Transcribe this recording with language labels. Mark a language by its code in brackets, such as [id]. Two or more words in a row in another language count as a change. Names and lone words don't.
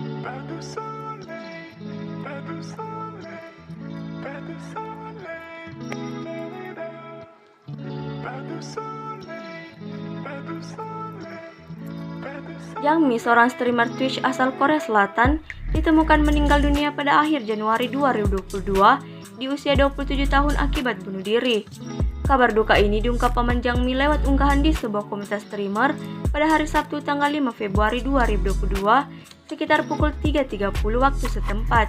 [fr] Pas de soleil, pas de soleil, pas de soleil, pas de soleil, pas de soleil, pas de soleil. [id] Jangmi, seorang streamer Twitch asal Korea Selatan, ditemukan meninggal dunia pada akhir Januari 2022 di usia 27 tahun akibat bunuh diri. Kabar duka ini diungkap paman Jangmi lewat unggahan di sebuah komunitas streamer pada hari Sabtu tanggal 5 Februari 2022 sekitar pukul 3.30 waktu setempat.